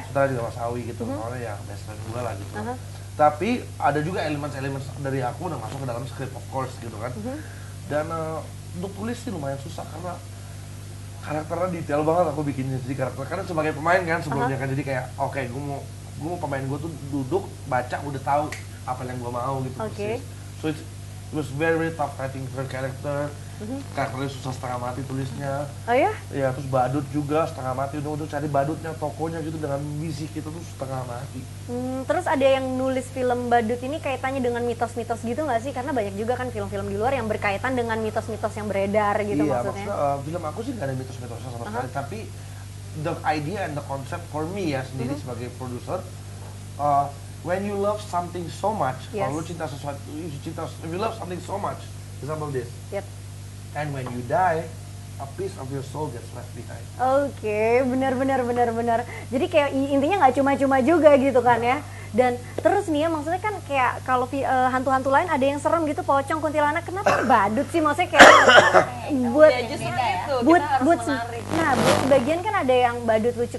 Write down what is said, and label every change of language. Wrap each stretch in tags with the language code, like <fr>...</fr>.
<id>Sutradara juga Mas Awi gitu, soalnya ya best friend gue lah gitu. Tapi ada juga elemen-elemen dari aku udah masuk ke dalam script of course gitu kan. Dan untuk tulis sih lumayan susah karena karakternya detail banget aku bikinnya. Jadi karakter, karena sebagai pemain kan sebelumnya kan, jadi kayak oke, gue mau pemain gue tuh duduk baca udah tahu apa yang gue mau gitu. So</id> <en>It was very tough writing her character.</en> <id>Karakternya susah setengah mati tulisnya. Oh ya? Ya, terus badut juga setengah mati untuk cari badutnya, tokonya gitu dengan visi kita tuh setengah mati. Terus ada yang nulis film badut ini kaitannya dengan mitos-mitos gitu nggak sih? Karena banyak juga kan film-film di luar yang berkaitan dengan mitos-mitos yang beredar gitu Iya, maksudnya. film aku sih nggak ada mitos-mitosnya sama sekali, tapi</id> <en>the idea and the concept for me</en> <id>ya sendiri sebagai produser,</id> <en>when you love something so much, Yes.</en> <id>kalau lu cinta sesuatu,</id> <en>if you love something so much, example this, Yep. and when you die, a piece of your soul gets left behind.</en> <id>Oke, benar. Jadi kayak intinya nggak cuma-cuma juga gitu kan ya. Dan terus nih ya maksudnya kan kayak kalau hantu-hantu lain ada yang serem gitu, pocong, kuntilanak, kenapa badut sih? Maksudnya kayak buat Ya justru beda ya. itu, buat kita harus buat menarik. nah buat sebagian kan ada yang badut lucu.</id>